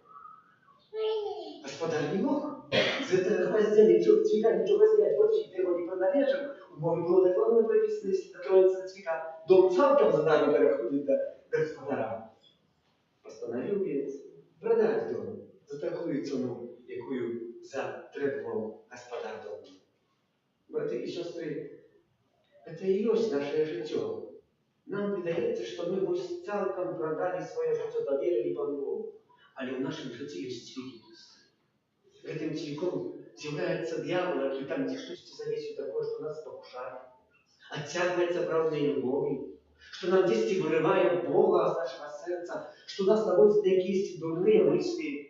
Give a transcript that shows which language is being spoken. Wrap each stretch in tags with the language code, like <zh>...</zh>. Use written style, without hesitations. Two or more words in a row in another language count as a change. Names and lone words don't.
<be>Гаспадар не мог з гэтага гваздзя нічога зняць, вообще яго не прыналежаў. У мове было дакладна прапісана, если дотронецца цвіка, дом цалкам за нами пераходзіць да гаспадара. Пастанавіў вец прадаць дом за такую цену, якую затребовал гаспадар дома.</be> <ru>Браты и сестры, это и есть наше житё.</ru> <be>Нам выдаецца, што мы вось цалкам прадалі сваё жыццё, даверылі Пану Богу. Але ў нашым жыцці ёсць цвікі. Гэтым цвіком з'яўляецца д'явол, які там дзе штосьці завесіў такое, што нас пакушае, адцягвае сапраўднай любові, што нам дзесьці вырывае Бога з нашага сэрца, што нас наводзіць на якіясьці дурныя мыслі.</be>